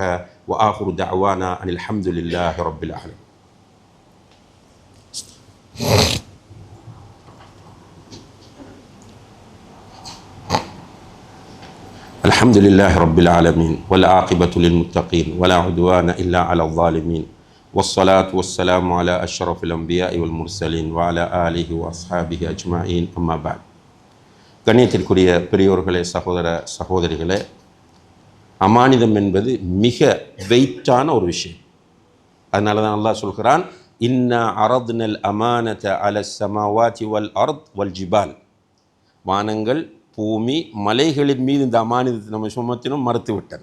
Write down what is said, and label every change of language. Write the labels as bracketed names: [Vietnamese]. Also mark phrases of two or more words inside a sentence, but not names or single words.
[Arabic] وآخر دعوانا أن الحمد لله رب العالمين. الحمد لله رب العالمين والعاقبة للمتقين ولا عدوان إلا على الظالمين والصلاة والسلام على أشرف الأنبياء والمرسلين وعلى آله وأصحابه أجمعين أما بعد. [Tamil] கண்ணியத்திற்குரிய பெரியோர்களே, சகோதர சகோதரிகளே, அமானிதம் என்பது மிக வெயிட்டான ஒரு விஷயம். அதனால தான் அல்லாஹ் சொல்கிறான், [Arabic] إنا عرضنا الأمانة على السماوات والأرض والجبال. [Tamil] வானங்கள், பூமி, மலைகளின் மீது இந்த அமானிதத்தை நம்ம சுமத்தினும் மறுத்து விட்டன.